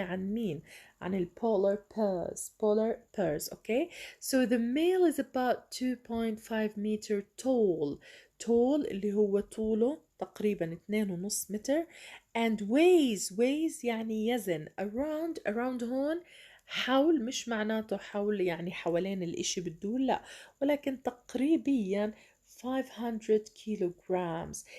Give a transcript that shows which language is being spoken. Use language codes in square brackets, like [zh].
[ar] عن مين؟ عن ال [en] polar bears. okay so the male is about 2.5 meter tall. tall [ar] اللي هو طوله تقريبا 2.5 متر. [en] and weighs [ar] يعني يزن. [en] around [ar] هون حول، مش معناته حول يعني حوالين الاشي بتدور، لا، ولكن تقريبا [en] 500 kilograms.